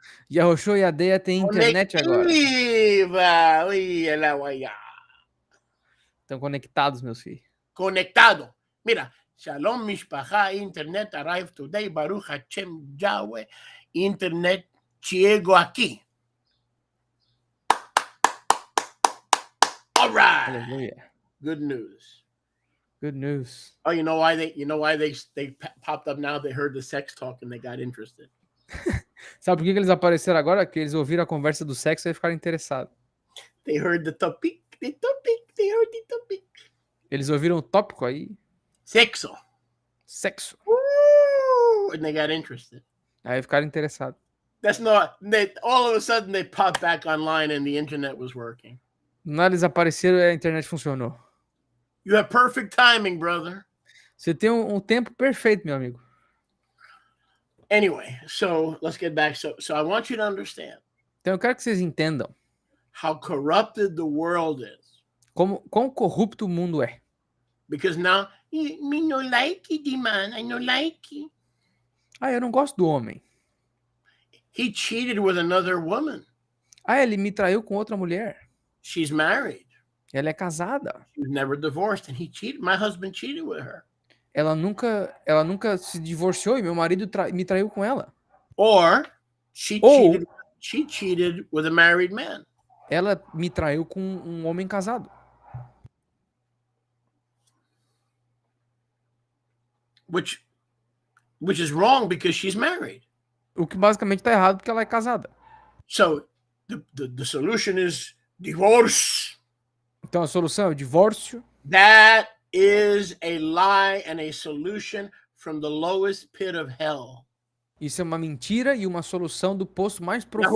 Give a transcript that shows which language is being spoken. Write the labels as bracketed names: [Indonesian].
[Portuguese] Yahoshua e a Deia tem internet agora. Conectiva. Ui, ela vai. Estão conectados, meus filhos. Conectado. [English] Mira, [Hebrew] Shalom Mishpacha, [English] internet arrived today. [Hebrew] Baruch Hashem Yahweh, [Portuguese] internet chegou aqui. [English] All right. [Portuguese] Aleluia. [English] Good news. Good news. Oh, you know why they popped up now? They heard the sex talk and they got interested. [Portuguese] Sabe por que eles apareceram agora? Que eles ouviram a conversa do sexo e ficaram interessados. [English] They heard the topic. They heard the topic. [Portuguese] Eles ouviram o tópico aí. Sexo. Sexo. [English] And they got interested. [Portuguese] Aí ficaram interessados. [English] That's not. All of a sudden they popped back online and the internet was working. [Portuguese] Não, eles apareceram e a internet funcionou. [English] You have perfect timing, brother. [Portuguese] Você tem um tempo perfeito, meu amigo. [English] Anyway, so let's get back. So I want you to understand [Portuguese] Então eu quero que vocês entendam [English] how corrupted the world is. [Portuguese] quão corrupto o mundo é. [English] Because now, me no like it, man. I no like it. [Portuguese] Ah, eu não gosto do homem. [English] He cheated with another woman. [Portuguese] Ah, ele me traiu com outra mulher. [English] She's married. [Portuguese] Ela é casada. [English] She was never divorced, and he cheated. My husband cheated with her. [Portuguese] Ela nunca se divorciou e meu marido me traiu com ela. [English] Or she cheated with a married man. [Portuguese] Ela me traiu com um homem casado. [English] Which is wrong because she's married. [Portuguese] O que basicamente tá errado porque ela é casada. [English] So the solution is divorce. [Portuguese] Então a solução é o divórcio. [English] That is a lie and a solution from the lowest pit of hell. [Portuguese] Isso é uma mentira e uma solução do poço mais profundo